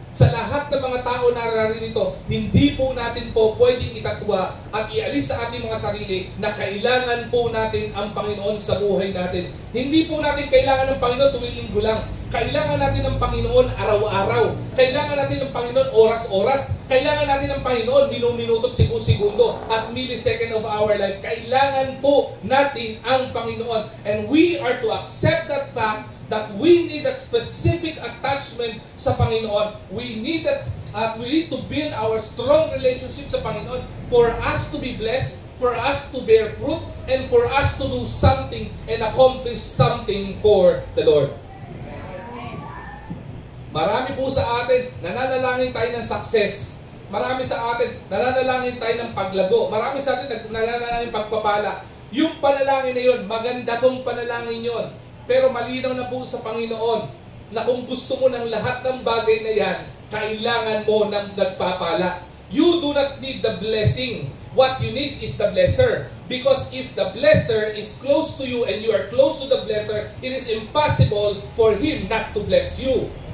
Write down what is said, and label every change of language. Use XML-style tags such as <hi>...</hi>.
<tl>Sa lahat ng mga tao na naririto, hindi po natin po pwedeng itatwa at ialis sa ating mga sarili na kailangan po natin ang Panginoon sa buhay natin. Hindi po natin kailangan ng Panginoon tuwing linggo lang. Kailangan natin ng Panginoon araw-araw. Kailangan natin ng Panginoon oras-oras. Kailangan natin ng Panginoon minuto-minuto, segundo, at</tl> <en>millisecond of our life.</en> <tl>Kailangan po natin ang Panginoon.</tl> <en>And we are to accept that fact that we need that specific attachment</en> <tl>sa Panginoon.</tl> <en>We need to build our strong relationship</en> <tl>sa Panginoon</tl> <en>for us to be blessed, for us to bear fruit, and for us to do something and accomplish something for the Lord.</en> <tl>Marami po sa atin, nananalangin tayo ng success. Marami sa atin, nananalangin tayo ng paglago. Marami sa atin, nananalangin pagpapala. Yung panalangin na yun, maganda pong panalangin yun. Pero malinaw na po sa Panginoon na kung gusto mo ng lahat ng bagay na yan, kailangan mo ng nagpapala.</tl> <en>You do not need the blessing. What you need is the blesser. Because if the blesser is close to you and you are close to the blesser, it is impossible for him not to bless you.</en>